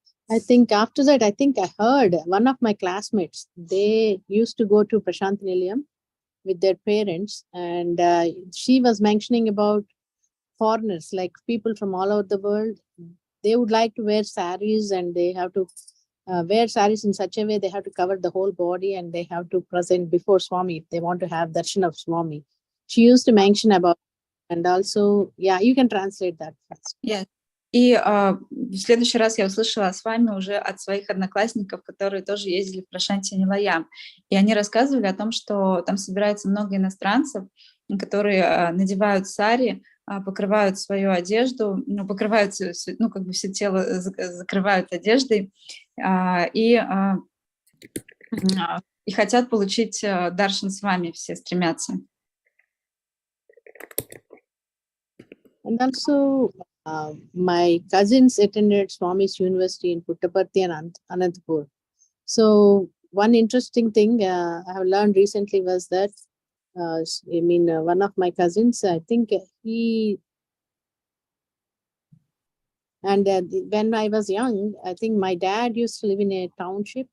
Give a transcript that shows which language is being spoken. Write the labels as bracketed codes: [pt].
[en] I think after that, I heard one of my classmates, they used to go to Prashant Nilayam with their parents, and she was mentioning about foreigners, like people from all over the world. They would like to wear saris, and they have to wear saris in such a way they have to cover the whole body, and they have to present before Swami if they want to have darshan of Swami. She used to mention about, and also, yeah, you can translate that first. Yeah. [ru] И в следующий раз я услышала с вами уже от своих одноклассников, которые тоже ездили в Прашанти Нилаям. И они рассказывали о том, что там собирается много иностранцев, которые надевают сари, покрывают свою одежду, покрывают, как бы все тело закрывают одеждой и хотят получить даршан с вами, все стремятся. [en] And also, my cousins attended Swami's University in Puttaparthi and Anantapur. So one interesting thing I have learned recently was that, one of my cousins, I think when I was young, I think my dad used to live in a township.